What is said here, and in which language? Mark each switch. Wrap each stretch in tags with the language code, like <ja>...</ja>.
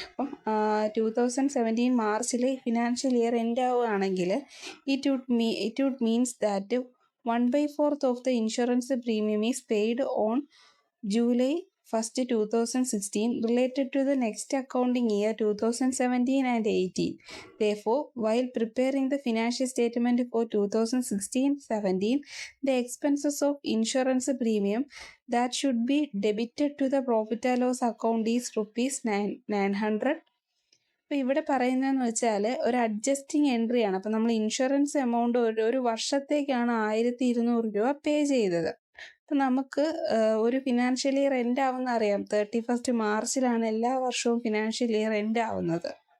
<ml>അപ്പം 2017 മാർച്ചിൽ financial year end ആവുകയാണെങ്കിൽ</ml> <en>It would means that 1/4 of the insurance premium is paid on July 1, 2016 related to the next accounting year 2017 and 18. Therefore, while preparing the financial statement for 2016-17, the expenses of insurance premium that should be debited to the profit and loss account is ₹900.</en> <ml>അപ്പോൾ ഇവിടെ പറയുന്നതെന്ന് വെച്ചാൽ ഒരു adjusting എൻട്രിയാണ്. അപ്പം നമ്മൾ insurance amount ഒരു വർഷത്തേക്കാണ് 1,200 രൂപ പേ ചെയ്തത്. അപ്പം നമുക്ക് ഒരു ഫിനാൻഷ്യൽ ഇയർ എൻഡ് ആവുന്ന അറിയാം, 31 മാർച്ചിലാണ് എല്ലാ വർഷവും ഫിനാൻഷ്യൽ ഇയർ എൻഡ് ആവുന്നത്.</ml>